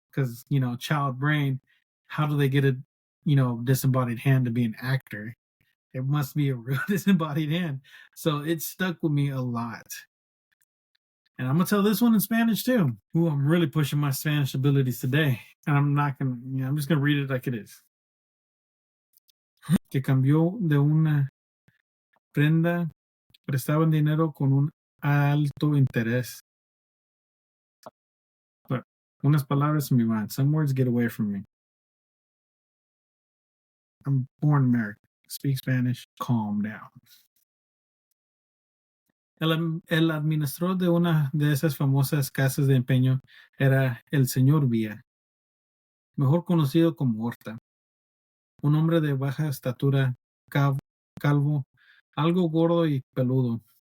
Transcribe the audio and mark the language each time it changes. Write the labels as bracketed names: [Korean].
[English] Because, child brain, how do they get a, disembodied hand to be an actor? It must be a real disembodied hand. So it stuck with me a lot. And I'm going to tell this one in Spanish too. Ooh, I'm really pushing my Spanish abilities today. And I'm not going to, I'm just going to read it like it is. [Spanish] Que cambió de una prenda, prestaban dinero con un alto interés. But unas palabras me van. [English] Some words get away from me. I'm born American. [Spanish] Speak Spanish. [English] Calm down. [Spanish] El administrador de una de esas famosas casas de empeño era el señor Villa, mejor conocido como Horta, un hombre de baja estatura, calvo, algo gordo y peludo.